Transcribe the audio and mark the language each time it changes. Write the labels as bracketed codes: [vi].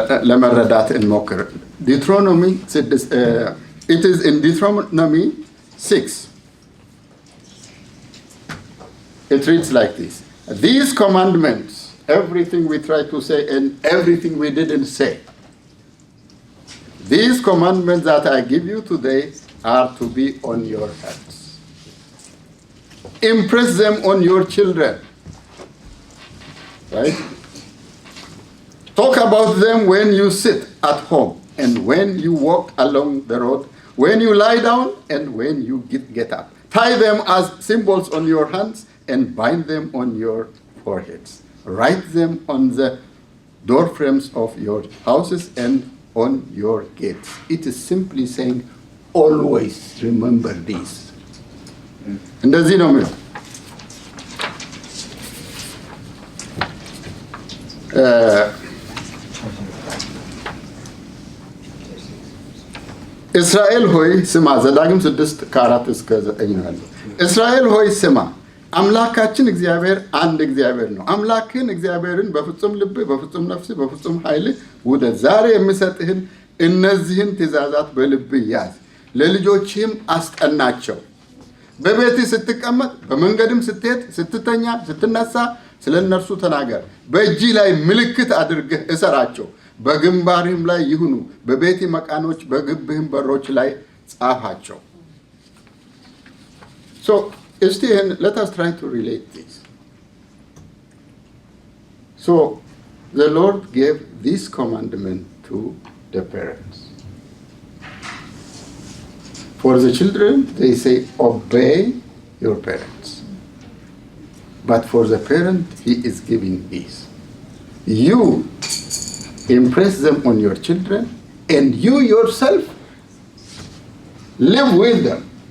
[am] ለመረዳት እንሞክር። [en] Deuteronomy, it is in Deuteronomy 6. It reads like this. These commandments, everything we try to say and everything we didn't say, these commandments that I give you today are to be on your hearts. Impress them on your children. Right? Talk about them when you sit at home and when you walk along the road, when you lie down and when you get up. Tie them as symbols on your hands and bind them on your foreheads. Write them on the door frames of your houses and on your gates. It is simply saying, always remember this. [am] እንደዚህ ነው የሚለው። እስራኤል ሆይ ስማ። ዘዳግም 6:4-9 ነው ያለው። እስራኤል ሆይ ስማ፣ አምላካችን እግዚአብሔር አንድ እግዚአብሔር ነው። አምላክህን እግዚአብሔርን በፍጹም ልብህ፣ በፍጹም ነፍስህ፣ በፍጹም ኃይልህ ውደድ። ዛሬ የምሰጥህን እነዚህን ትእዛዛት በልብህ ያዝ፣ ለልጆችህም አስጠናቸው። በቤትህ ስትቀመጥ፣ በመንገድም ስትሄድ፣ ስትተኛ፣ ስትነሳ ስለ እነርሱ ተናገር። በእጅህ ላይ ምልክት አድርገህ እሰራቸው፣ በግንባርህም ላይ ይሁኑ። በቤት መቃኖች በግብህም በሮች ላይ ጻፋቸው። [en] So, let us try to relate this. So, the Lord gave this commandment to the parents. For the children, they say, obey your parents. But for the parent, he is giving this. You impress them on your children, and you yourself live with them.